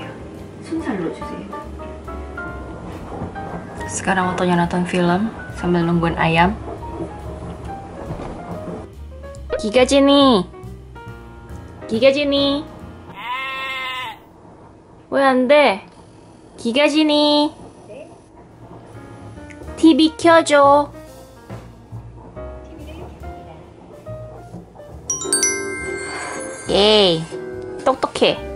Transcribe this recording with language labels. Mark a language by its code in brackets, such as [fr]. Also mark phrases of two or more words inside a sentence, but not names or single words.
[ko] 순살로 주세요. [id] Sekarang waktunya nonton film sambil nungguin ayam. [ko] 기가진이, 기가진이, 왜 안 돼? 기가진이, TV 켜줘. 예이, 똑똑해.